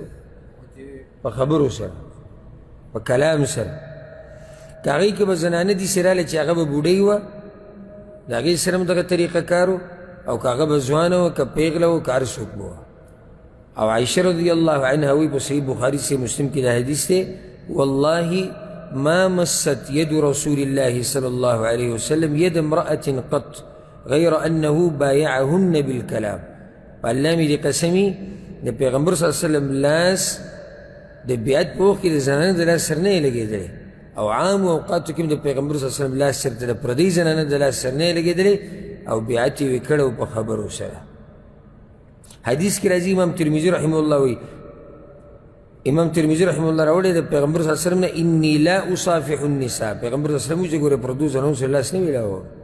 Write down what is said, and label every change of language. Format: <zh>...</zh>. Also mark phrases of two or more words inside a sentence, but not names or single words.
<ps>په خبرو سره، په کلام سره. که هغې کې به زنانه داسې راله چې هغه به بوډۍ وه، د هغې سره هم دغه طریقه کار و، او که هغه به ځوانه وه، که پیغله وه، که هر څوک به وه. او عائشه</ps> <ar>رضی الله عنها</ar> <ps>وی په صحیح بخاری سے مسلم کی دا حدیث ہے</ps> <ar>والله ما مست يد رسول الله صلی الله علیه وسلم يد امرأة قط غیر انه بايعهن بالكلام.</ar> <ps>الله می دی قسمی د پیغمبر</ps> <ar>صلی الله علیه وسلم</ar> <ps>لاس د بیعت په وخت کې د زنانه د لاس سر نه یې لګېدلی، او عام اوقاتو کې د پیغمبر</ps> <ar>صلی الله علیه وسلم</ar> <ps>لاس سر ته د پردۍ زنانه د لاس سر نه یې لګېدلی، او بیعت یې وکړی په خبرو سره. حدیث کی راځي، امام ترمذی</ps> <ar>رحمه الله</ar> <ps>وی، امام ترمذی</ps> <ar>رحمه الله</ar> <ps>راوړی د پیغمبر</ps> <ar>صلی الله علیه وسلم</ar> <ps>نه</ps> <ar>انی لا اصافح النساء،</ar> <ps>پیغمبر</ps> <ar>صلی الله علیه وسلم</ar> <ps>چې ګوره پردو زنانو سره لاس نه میلاوه.</ps>